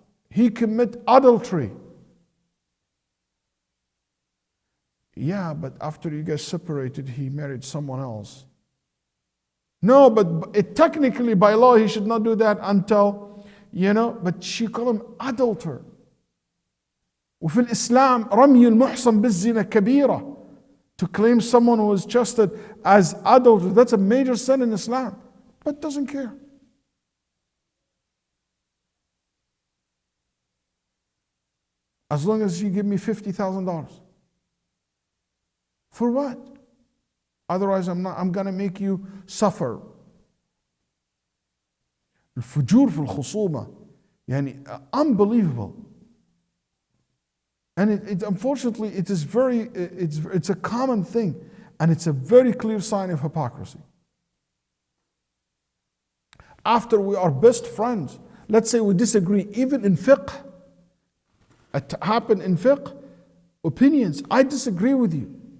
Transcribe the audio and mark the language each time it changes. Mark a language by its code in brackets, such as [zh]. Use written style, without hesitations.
[en] He commit adultery. Yeah, but after you get separated, he married someone else. No, but technically by law he should not do that until, you know, but she called him adulterer. [ar] وفي الإسلام رمي المحصن بالزنا كبيرة. [en] To claim someone who is trusted as adulterer, that's a major sin in Islam, but doesn't care. As long as you give me $50,000. For what? Otherwise, I'm going to make you suffer. [ar] الفجور في الخصومة يعني [en] unbelievable. And it unfortunately it is it's a common thing and it's a very clear sign of hypocrisy. After we are best friends, let's say we disagree even in fiqh. It happened in fiqh, opinions. I disagree with you.